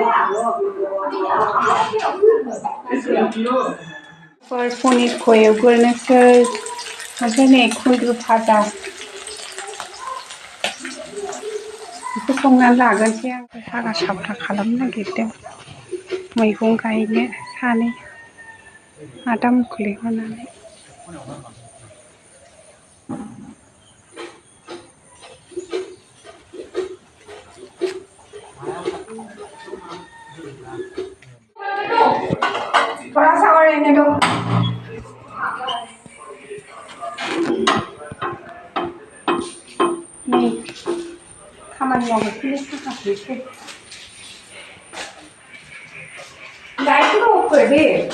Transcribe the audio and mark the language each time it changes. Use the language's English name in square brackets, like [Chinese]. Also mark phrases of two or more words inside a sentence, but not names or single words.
[Bodo] पनिरखौ एवग्रोनोसै ओमफ्राय नै खुन्दुरु भाजा बेखौ संनानै लाग्रोनोसै आं। हारा साबथा खालामनो नागिरदों मैगं गायनो सानै आदा मुखौ लिंहरनानै। [Hindi] थोड़ा सा और रहने दो। [Bodo] नहीं खामानि मावगासिनो साफाखौसो लाइटखौ होफोर दे।